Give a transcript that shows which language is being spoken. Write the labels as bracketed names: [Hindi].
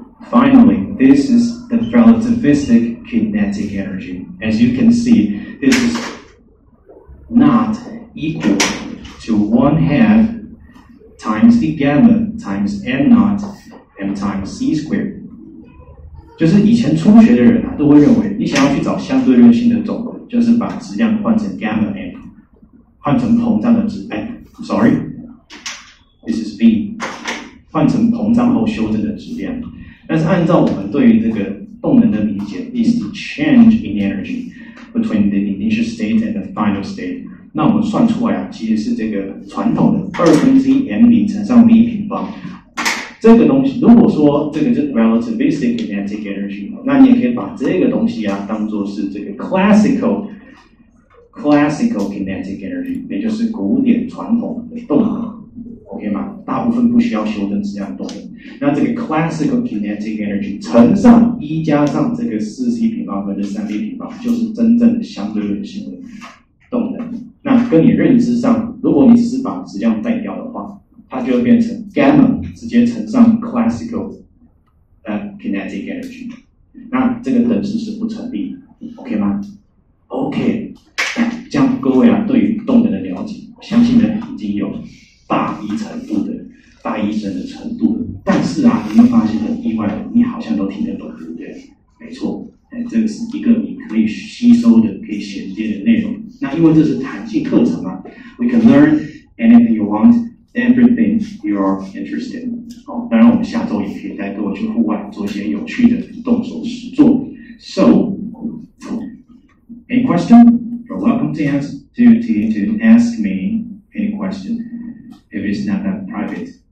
[English] Finally, this is the relativistic kinetic energy. As you can see, this is not equal to 1/2 times the gamma times m naught and times c squared. [Chinese] 就是以前初学的人都会认为，你想要去找相对论性的总和，就是把质量换成 gamma m， 换成膨胀的质， [English] sorry, this is v， [Chinese] 换成膨胀后修正的质量。但是按照我们对于这个动能的理解 [English] is the change in energy between the initial state and the final state。 [Chinese] 那我们算出来其实是这个传统的1/2 m 0乘上 v 平方。这个东西，如果说这个是 relativistic kinetic energy， 那你也可以把这个东西啊当做是这个 classical kinetic energy， 也就是古典传统的动能 ，OK 吗？大部分不需要修正质量动能。那这个 classical kinetic energy 乘上1加上这个4c 平方分之3b 平方，就是真正的相对论性的动能。那跟你认知上，如果你只是把质量带掉的话，它就会变成 gamma 直接乘上 classical kinetic energy， 那这个等式是不成立的 ，OK 吗 ？OK， 这样各位啊，对于动能的了解，我相信呢已经有大一深的程度了。但是啊，你会发现很意外的，你好像都听得懂，对不对？没错，这个是一个你可以吸收的、可以衔接的内容。那因为这是弹性课程嘛 [English] ，we can learn anything you want。Everything you're interested in。 [Chinese] 当然我们下周也可以带各位去户外做一些有趣的动手实作。 [English] So, any question? You're welcome to ask me any question if it's not that private.